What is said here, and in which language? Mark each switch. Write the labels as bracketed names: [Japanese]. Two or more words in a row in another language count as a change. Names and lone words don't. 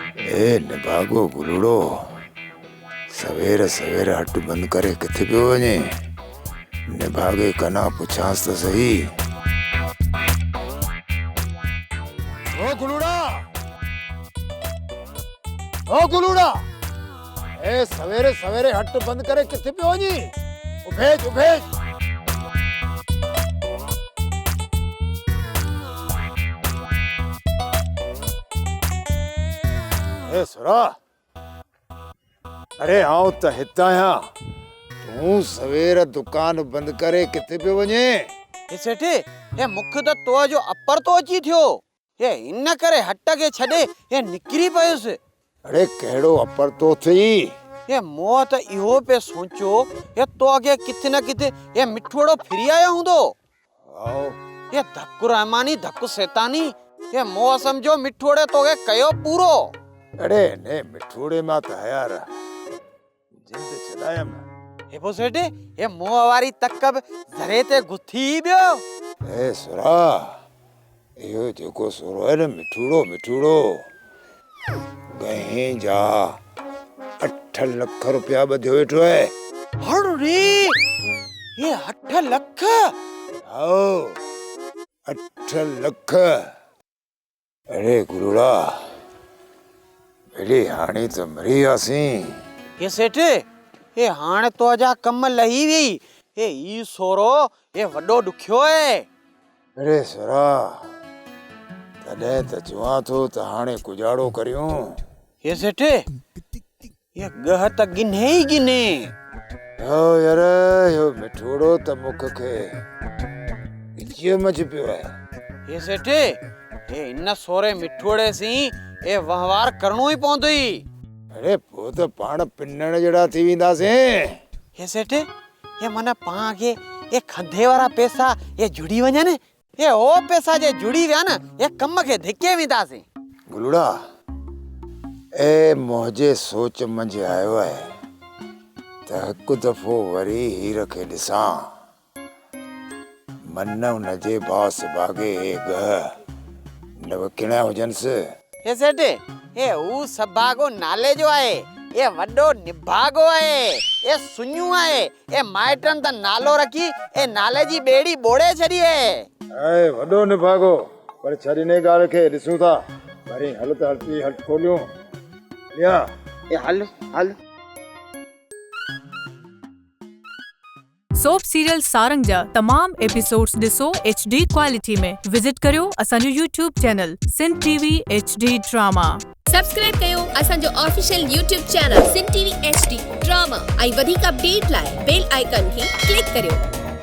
[Sindhi] ए निभागो गुलड़ो सवेरे सवेरे हट बंद करे किथे पियो वञे निभागे कना पुछांस त सही। ओ गुलूड़ा ए सवेरे सवेरे हट बंद करे किथे पियो वञे उभेज ए सुरा अरे आओ त हितां आहियां तूं सवेरे दुकान बंद करे किथे पियो वञे। ए सेठे ए मुख त तो जो अपर तो अची थियो ए इन करे हट के छडे ए निकरी पयुस। अरे केड़ो अपर तो थी ए मो त इहो पे सोचो ए तो अगे किथे न किथे ए मिठोड़ो फिरी आयो हुंदो। आओ ए धक्कु रहमानी धक्कु शैतानी ए मो समझो मिठोड़े तो के कयो पूरो। अरे ने मिठोड़े मा त यार जिंद चलायम ए पो सेठे ए मो वारी तकब जरे ते गुथी बियो। ए सुरा इहो जेको सुरो है न मिठोड़ो गहीं जा 8 लख रुपया बधियो वेठो है। अरे ये 8 लख आओ 8 लख। अरे गुरुड़ा मेरी हाणी तो मरी आसी। ये सेठे ए हाणे तो जा कम लही वी ए ई सोरो ए वडो दुखियो है। अरे सरा तॾहिं त चवां थो त हाणे गुजारो करियूं। ये सेठे ये गह त गिने ही गिने। हो यार यो मिठोड़ो त मुख खे इचियो मच पियो है। ये सेठे ए इन सोरे मिठोड़े सी ए वहवार करणो ही पवंदई। अरे पो त पाण पिनण जड़ा थी विंदासे। ये सेठे ये मने पां के ए खंधे वाला पैसा ये जुड़ी वने ने ए ओ पैसा जे जुड़ी व्या न ए कम के धिके विंदासे। गुलड़ा ए मोहजे सोच मंझि आयो है त हिकु दफ़ो वरी हीर खे ॾिसां मन हुनजे बास बागे गह न विकिणिया हुजनसि। ए सेठे ए ऊ सभागो नाले जो आए ए वडो निभागो आए ए सुन्यू आए ए माइटन द नालो रखी ए नाले जी बेड़ी बोड़े छड़ी है। ए वडो निभागो पर छड़ीने गाल खे ॾिसूं था वरी हल त हलती हट खोलियूं लिया ए हल सोप सीरियल सारंग जा तमाम एपिसोड्स ॾिसो [English] HD quality [Sindhi] में। विजिट करियो असांजो [English] YouTube channel [Sindhi] सिंध TV HD ड्रामा। सब्सक्राइब कयो असांजो [English] official YouTube channel [Sindhi] सिंध TV HD ड्रामा ऐं वधीक अपडेट लाइ [English] bell icon [Sindhi] खे क्लिक करियो।